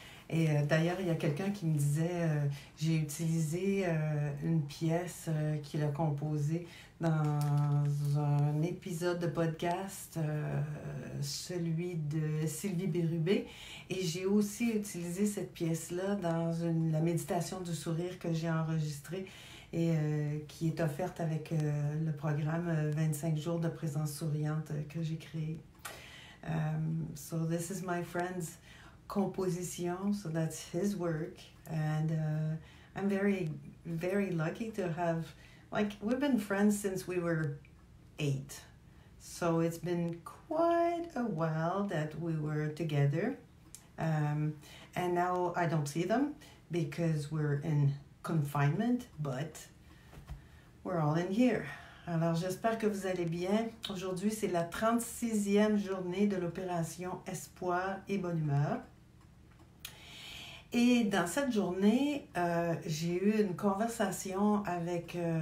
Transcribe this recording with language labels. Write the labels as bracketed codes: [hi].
[fr] Et d'ailleurs, il y a quelqu'un qui me disait, j'ai utilisé une pièce qu'il a composée dans un épisode de podcast, celui de Sylvie Bérubé. Et j'ai aussi utilisé cette pièce-là dans la méditation du sourire que j'ai enregistrée et qui est offerte avec le programme 25 jours de présence souriante que j'ai créé. [en] So this is my friend's composition, so that's his work, and I'm very, very lucky to have, like, we've been friends since we were 8, so it's been quite a while that we were together, and now I don't see them because we're in confinement, but we're all in here. [fr] Alors, j'espère que vous allez bien. Aujourd'hui, c'est la 36e journée de l'opération Espoir et Bonne Humeur. Et dans cette journée, j'ai eu une conversation avec...